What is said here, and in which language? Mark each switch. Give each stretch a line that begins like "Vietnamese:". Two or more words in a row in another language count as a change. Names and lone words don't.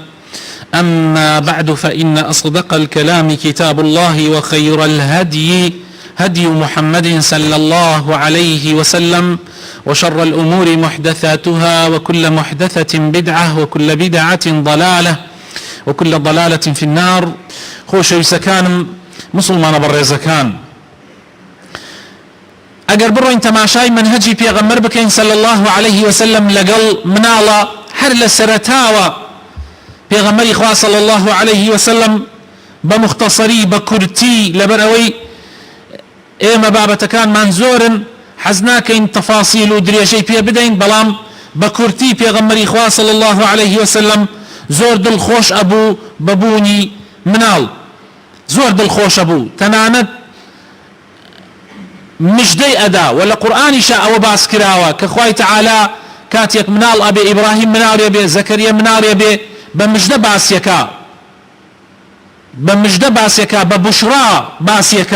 Arabic: أما بعد، فإن أصدق الكلام كتاب الله، وخير الهدي هدي محمد صلى الله عليه وسلم، وشر الأمور محدثاتها، وكل محدثة بدعة، وكل بدعة ضلالة، وكل ضلالة في النار.
Central Kurdish: خۆشەویستەکانم مسلمانە بەڕێزەکان، ئەگەر بڕۆین تەماشای منهەجی پێغەمبەر بکەین
Arabic: صلى الله عليه وسلم
Central Kurdish: لەگەڵ مناڵە هەر لە سەرەتاوە پێغەمبەری خوا
Arabic: صلى الله عليه وسلم
Central Kurdish: بە مختصری بە کورتی، لەبەر ئەوەی ئێمە بابەتەکانمان زۆرن حەز ناکەین تەفاسیل و درێژەی پێ بدەین، بەڵام بە کورتی پێغەمبەری خوا
Arabic: صلى الله عليه وسلم
Central Kurdish: زۆر دڵخۆش ئەبوو بەبوونی مناڵ، زۆر دڵخۆش ئەبوو، تەنانەت مژدەی ئەدا و لە قورئانیشا ئەوە باس کراوە کە خوای تەعالا کاتێک مناڵ ئەبێ، ئیبراهیم مناڵێ بێ، زەکەریا مناڵێ بێ، بە مژدە باسیەکە، بە مژدە باسیەکە، بە بوشرا باسیەکە.